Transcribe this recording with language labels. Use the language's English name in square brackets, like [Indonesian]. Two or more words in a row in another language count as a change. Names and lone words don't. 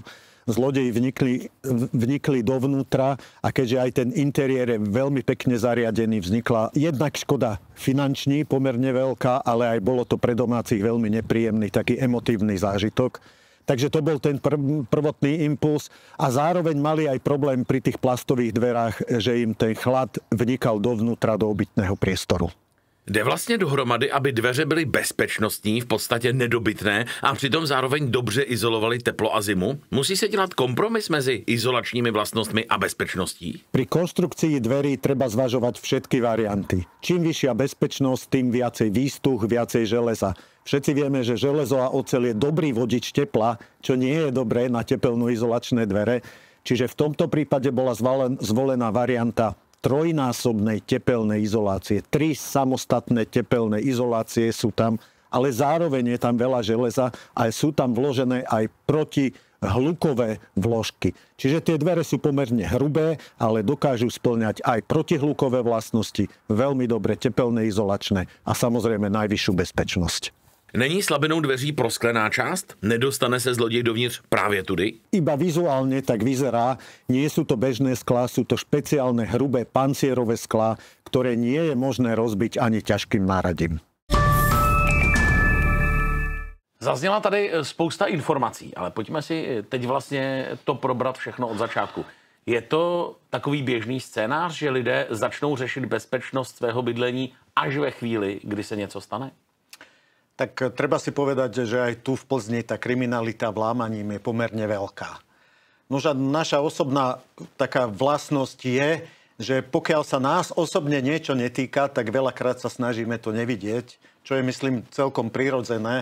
[Slovak] Zlodeji vnikli dovnútra a keďže aj ten interiér je veľmi pekne zariadený, vznikla jednak škoda finanční, pomerne veľká, ale aj bolo to pre domácich veľmi nepríjemný, taký emotívny zážitok. Takže to bol ten prvotný impuls a zároveň mali aj problém pri tých plastových dverách, že im ten chlad vnikal dovnútra do obytného priestoru. [Czech] Jde vlastně dohromady, aby dveře byly bezpečnostní, v podstatě nedobytné a přitom zároveň dobře izolovaly teplo a zimu? Musí se dělat kompromis mezi izolačními vlastnostmi a bezpečností? [Slovak] Pri konštrukcii dverí treba zvažovať všetky varianty. Čím vyššia bezpečnosť, tým viacej výstuch, viacej železa. Všetci vieme, že železo a oceľ je dobrý vodič tepla, čo nie je dobré na tepelno-izolačné dvere. Čiže v tomto prípade bola zvolená varianta trojnásobnej tepelnej izolácie. 3 samostatné tepelné izolácie sú tam, ale zároveň je tam veľa železa a sú tam vložené aj protihlukové vložky. Čiže tie dvere sú pomerne hrubé, ale dokážu spĺňať aj protihlukové vlastnosti, veľmi dobre tepelné izolačné a samozrejme najvyššiu bezpečnosť. [Czech] Není slabinou dveří prosklená část? Nedostane se zloděj dovnitř právě tudy? [Slovak] Iba vizuálne tak vyzerá. Nie sú to bežné sklá, sú to špeciálne hrubé pancierové sklá, ktoré nie je možné rozbiť ani ťažkým náradím. [Czech] Zazněla tady spousta informací, ale pojďme si teď vlastně to probrat všechno od začátku. Je to takový běžný scénář, že lidé začnou řešit bezpečnost svého bydlení až ve chvíli, kdy se něco stane? [Slovak] Tak treba si povedať, že aj tu v Plzni tá kriminalita vlámaním je pomerne veľká. Nože naša osobná taká vlastnosť je, že pokiaľ sa nás osobne niečo netýka, tak veľakrát sa snažíme to nevidieť, čo je, myslím, celkom prirodzené.